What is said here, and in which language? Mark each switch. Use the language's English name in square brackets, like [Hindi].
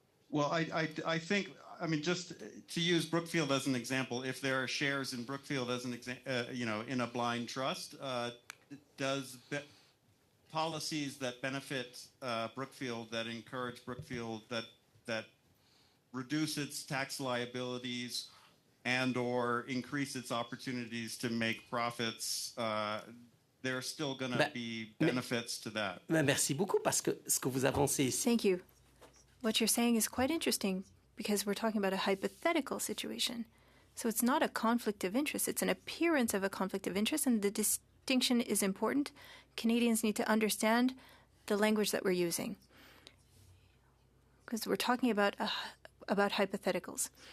[English] Well, I think, I mean, just to use Brookfield as an example, if there are shares in Brookfield as an in a blind trust, does policies that benefit Brookfield, that encourage Brookfield, that reduce its tax liabilities and or increase its opportunities to make profits, there's still going to be benefits to that. [French] Merci beaucoup, parce que ce que vous avancez ici... [English] Thank you. What you're saying is quite interesting because we're talking about a hypothetical situation. So it's not a conflict of interest. It's an appearance of a conflict of interest, and the distinction is important. Canadians need to understand the language that we're using because we're talking about hypotheticals.